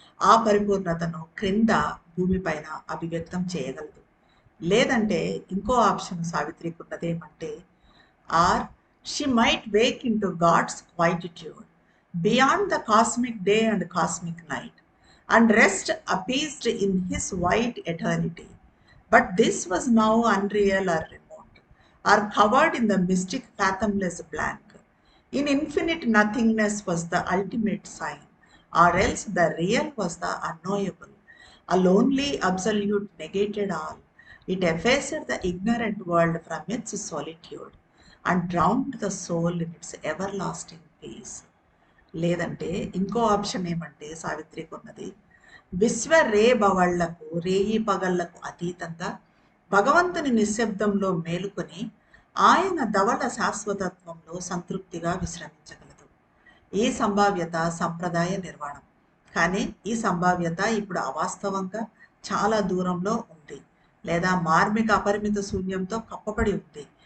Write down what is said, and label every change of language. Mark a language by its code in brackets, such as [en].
[te] ఆ పరిపూర్ణతను క్రింద భూమిపైన అభివ్యక్తం చేయగలదు. లేదంటే ఇంకో option సావిత్రికి ఉన్నదేమంటే, [en] Or she might wake into God's quietude beyond the cosmic day and cosmic night and rest appeased in his white eternity. But this was now unreal or remote, or covered in the mystic fathomless blank. In infinite nothingness was the ultimate sign, or else the real was the unknowable. A lonely absolute negated all. It effaced the ignorant world from its solitude and drowned the soul in its everlasting peace. [te] లేదంటే ఇంకో option ఏమంటే సావిత్రికి ఉన్నది, విశ్వ రేబవళ్లకు రేయి పగళ్లకు అతీతంగా భగవంతుని నిశ్శబ్దంలో మేలుకొని ఆయన ధవళ శాశ్వతత్వంలో సంతృప్తిగా విశ్రమించగలదు. ఈ సంభావ్యత సంప్రదాయ నిర్వాణం. కానీ ఈ సంభావ్యత ఇప్పుడు అవాస్తవంగా చాలా దూరంలో ఉంది, లేదా మార్మిక అపరిమిత శూన్యంతో కప్పబడి ఉంది.